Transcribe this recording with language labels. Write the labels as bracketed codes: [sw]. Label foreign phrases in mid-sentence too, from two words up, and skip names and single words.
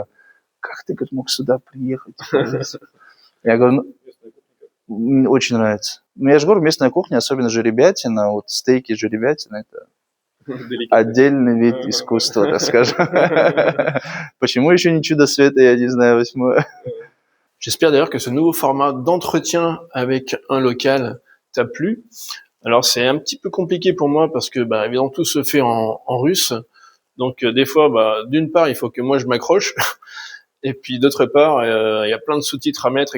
[ru] Как ты, говорит, мог сюда приехать? Я говорю, очень нравится. Ну, я же говорю, местная кухня, особенно жеребятина, вот стейки жеребятина, это отдельный вид искусства, так скажем. Почему еще не чудо света, я не знаю, 8. [fr] J'espère d'ailleurs que ce nouveau format d'entretien avec un local t'a plu. Alors c'est un petit peu compliqué pour moi parce que évidemment tout se fait en russe. Donc des fois, d'une part, il faut que moi je m'accroche. Et puis d'autre part, il y a plein de sous-titres à mettre, etc.